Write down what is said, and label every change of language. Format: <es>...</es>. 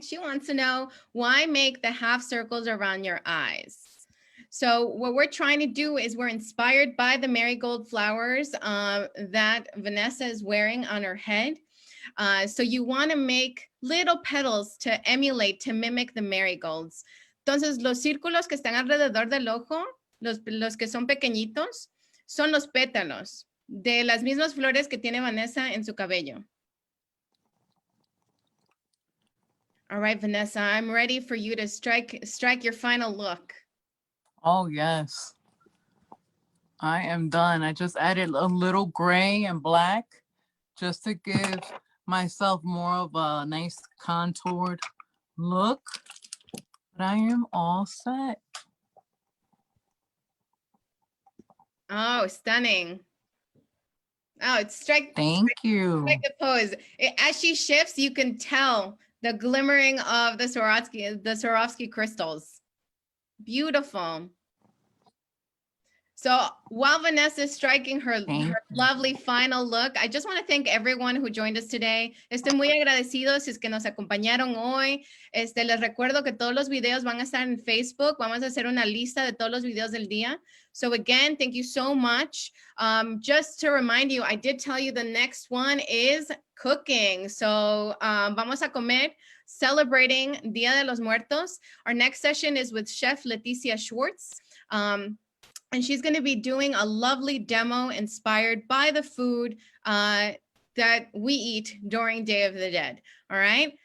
<en>She wants to know why make the half circles around your eyes. So what we're trying to do is we're inspired by the marigold flowers that Vanessa is wearing on her head. So you want to make little petals to emulate, to mimic the marigolds.</en> <es>Entonces, los círculos que están alrededor del ojo, los que son pequeñitos, son los pétalos de las mismas flores que tiene Vanessa en su cabello.</es> <en>All right, Vanessa, I'm ready for you to strike your final look. Oh, yes. I am done. I just added a little gray and black just to give myself more of a nice contoured look. But I am all set. Oh, stunning. Oh, it's strike you. Strike the pose. As she shifts, you can tell the glimmering of the Swarovski crystals. Beautiful. So while Vanessa is striking her lovely final look, I just want to thank everyone who joined us today.</en> <es>Estoy muy agradecido si es que nos acompañaron hoy. Les recuerdo que todos los videos van a estar en Facebook. Vamos a hacer una lista de todos los videos del día.</es> <en>So again, thank you so much. Just to remind you, I did tell you the next one is cooking. So</en> <es>vamos a comer,</es> <en>celebrating Dia de los Muertos. Our next session is with Chef Leticia Schwartz. And she's going to be doing a lovely demo inspired by the food that we eat during Day of the Dead. All right.</en>